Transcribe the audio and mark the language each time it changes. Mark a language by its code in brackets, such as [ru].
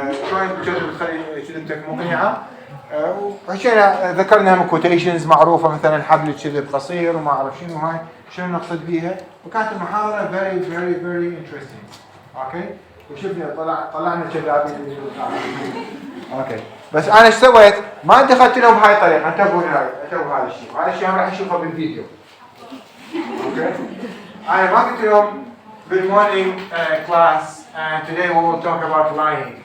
[ar] شلون الكذب تخلي كذبتك مقنعة. وحكينا ذكرنا هم quotations معروفة مثلا حبل الكذب قصير وما أعرف شنو هاي شنو نقصد بيها. وكانت المحاضرة [en] very interesting. [ar] Okay. وشفنا طلعنا كذابين. اوكي بس انا ايش سويت؟ ما دخلت لهم بهاي الطريقه. انتبهوا هذا الشيء. هذا الشيء راح نشوفه بالفيديو. اوكي انا ما قلت لهم [en] good morning class and today we will talk about lying.